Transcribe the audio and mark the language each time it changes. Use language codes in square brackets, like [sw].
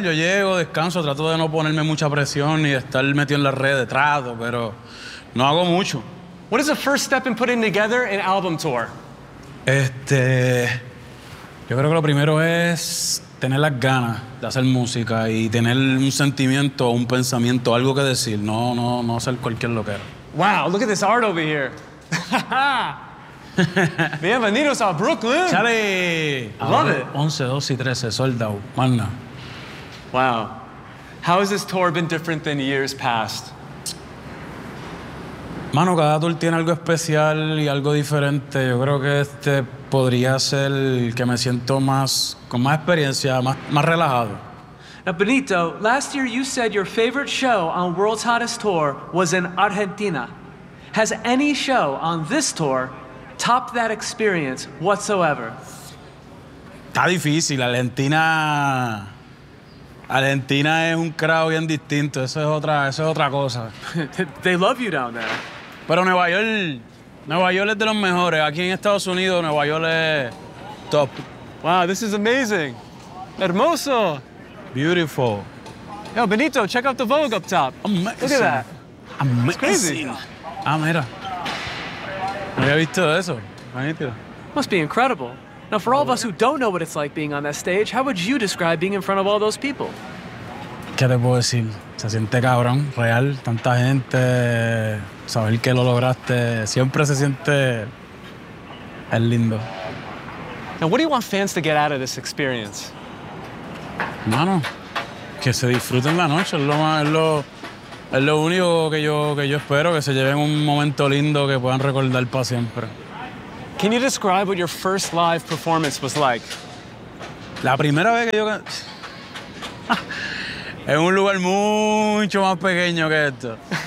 [es] Yo llego, descanso, trato de no ponerme mucha presión y estar metido en las redes, trato, pero no hago mucho. [en] What is the first step in putting together an album tour? [es] Yo creo que lo primero es tener las ganas de hacer música y tener un sentimiento, un pensamiento, algo que decir. No hacer cualquier loquero. [en] Wow, look at this art over here. [es] Bienvenidos a Brooklyn. Chale. [en] Love it. [es] 11, 12 y 13, [en] sold out. [es] Manna. [en] Wow. How has this tour been different than years past? [es] Mano, cada tour tiene algo especial y algo diferente. Yo creo que podría ser que me siento más, con más experiencia, más relajado. [en] Now, Benito, last year you said your favorite show on World's Hottest Tour was in Argentina. Has any show on this tour topped that experience whatsoever? [es] Está difícil. Argentina es un crowd bien distinto. Eso es otra cosa. [en] They love you down there. [es] Pero Nueva York es de los mejores. Aquí en Estados Unidos, Nueva York es top. [en] Wow, this is amazing. [es] Hermoso. [en] Beautiful. Yo, Benito, check out the Vogue up top. Amazing. Look at that. Amazing. It's crazy. [es] Ah, mira. No había visto eso. Magnífico. [en] Must be incredible. Now, for all of us who don't know what it's like being on that stage, how would you describe being in front of all those people? [es] ¿Qué te puedo decir? Se siente cabrón, real, tanta gente. Saber que lo lograste siempre se siente es lindo. [en] Now, what do you want fans to get out of this experience? [es] Mano, que se disfruten la noche. Es lo único que yo espero, que se lleven un momento lindo que puedan recordar para siempre. [en] Can you describe what your first live performance was like? [es] La primera vez que yo es un lugar mucho más pequeño que esto.